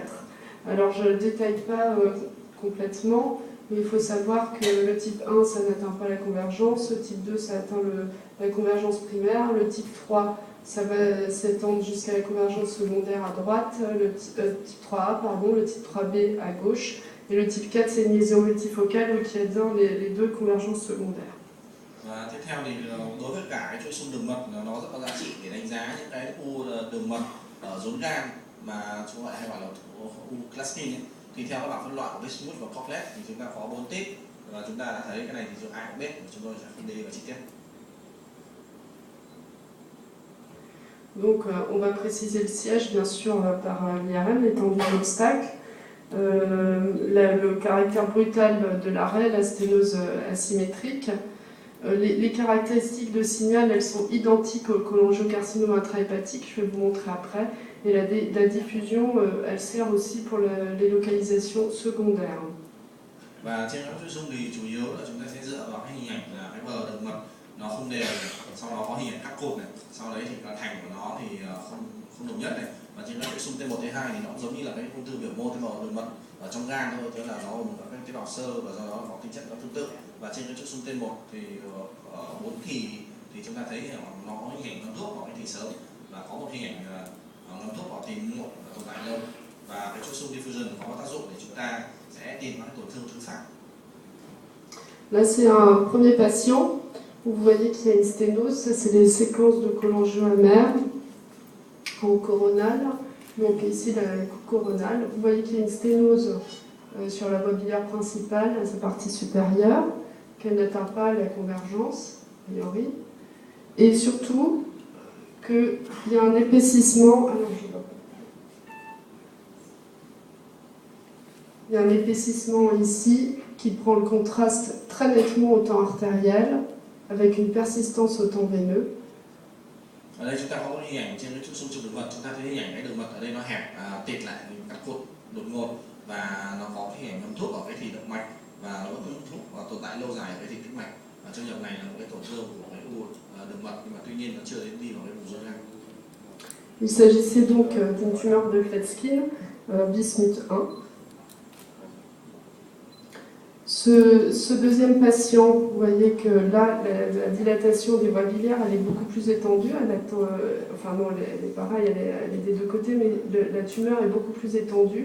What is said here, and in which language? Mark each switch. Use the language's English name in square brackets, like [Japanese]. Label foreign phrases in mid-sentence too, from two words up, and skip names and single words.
[French] Alors je ne détaille pas complètement, mais il faut savoir que le type 1, ça n'atteint pas la convergence, le type 2, ça atteint la convergence primaire, le type 3, ça va s'étendre jusqu'à la convergence secondaire à droite, le type 3A, pardon, le type 3B à gauche, et le type 4, c'est une lésion multifocale qui atteint les deux convergences secondaires. [Vietnamese] Và tiếp theo thì đối với cả cái chuỗi xung đường mật nó rất có giá trị để đánh giá những cái u đường mật ở rốn gan mà chúng ta hay gọi là u Klatskin ấy. Thì theo các bảng phân loại của Bismuth và Cornett thì chúng ta có 4 type, và chúng ta đã thấy cái này thì dùng A hoặc B, chúng tôi sẽ không đi vào chi tiết. [French] Donc on va préciser le siège bien sûr par l'IRM, l'étendue de l'obstacle, le caractère brutal de l'arrêt, la sténose asymétrique. Les caractéristiques de signal, elles sont identiques au cholangiocarcinome intrahépatique, je vais vous montrer après. Et la diffusion, elle sert aussi pour les localisations secondaires. [Vietnamese] Và trên các chuỗi xung thì chủ yếu là chúng ta sẽ dựa vào cái hình ảnh là cái bờ đường mật nó không đều, sau đó có hình ảnh các cột này, sau đấy thì cái thành của nó thì không đồng nhất này, và trên các chuỗi xung T1, T2 thì nó cũng giống như là cái ung thư biểu mô tế bào đường mật ở trong gan thôi, tức là nó gồm các tế bào sơ và do đó có tính chất nó tương tự. Và trên cái chuỗi xung T1 thì ở 4 kỳ thì chúng ta thấy nó có hình ảnh ngấm thuốc vào cái thì sớm, và có một hình ảnh ngấm thuốc vào thì muộn tồn tại lâu, và cái chuỗi xung diffusion có tác dụng để chúng ta sẽ tìm các tổn thương thứ phát. [French] Là c'est un premier patient. Vous voyez qu'il y a une sténose, ça c'est les séquences de cholangioamère en coronale. Donc ici la coupe coronale. Vous voyez qu'il y a une sténose sur la voie biliaire principale, à sa partie supérieure, qu'elle n'atteint pas la convergence, a priori. Et surtout, qu'il y a un épaississement. Il y a un épaississement ici qui prend le contraste très nettement au temps artériel, avec une persistance au temps veineux. [Vietnamese] Ở đây chúng ta có một hình ảnh trên cái xung trục đường mật, chúng ta thấy hình ảnh cái đường mật ở đây nó hẹp, tịt lại cắt cụt đột ngột và nó có cái hình ảnh ngấm thuốc ở cái thủy động mạch và nó vẫn thuốc và tồn tại lâu dài ở cái thủy tĩnh mạch. Và trong trường này là một cái tổn thương của cái u đường mật, nhưng mà tuy nhiên nó chưa đến đi vào cái vùng ruột gan. [French] Il s'agissait donc d'une tumeur de Klatskin, bismuth 1. Ce deuxième patient, vous voyez que là, la dilatation des voies biliaires, elle est beaucoup plus étendue. Enfin non, elle est pareille, elle est des deux côtés, mais la tumeur est beaucoup plus étendue.